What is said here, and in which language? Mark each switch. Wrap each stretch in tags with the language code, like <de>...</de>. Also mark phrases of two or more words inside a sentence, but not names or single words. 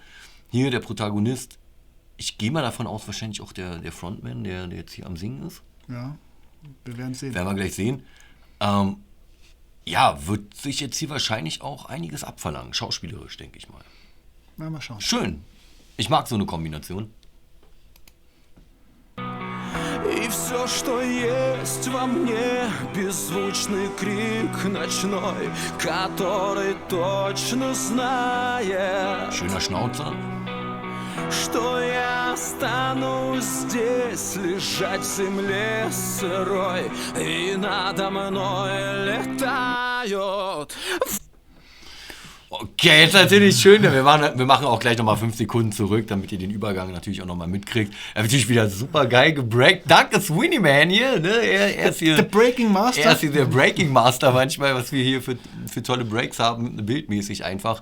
<de>Hier der Protagonist, ich gehe mal davon aus, wahrscheinlich auch der Frontman, der jetzt hier am Singen ist. Ja, wir werden sehen. Werden wir gleich sehen. Ja, wird sich jetzt hier wahrscheinlich auch einiges abverlangen, schauspielerisch, denke ich mal. Na, mal schauen. Schön. Ich mag so eine Kombination.</de> <ru>И все, что есть во мне, беззвучный крик ночной, который точно знает,</ru> <de>Schöner Schnauzer.</de> <ru>что я останусь здесь, лежать в земле сырой, и надо мной летают.</ru> <de>Okay, jetzt natürlich schön. Wir machen auch gleich nochmal 5 Sekunden zurück, damit ihr den Übergang natürlich auch nochmal mitkriegt. Natürlich wieder super geil gebreakt. Danke, Sweeney Man hier. Ne? Er ist hier</de> <en>The Breaking Master.</en> <de>Er ist hier der</de> <en>Breaking Master</en> <de>manchmal, was wir hier für tolle Breaks haben, bildmäßig einfach.</de>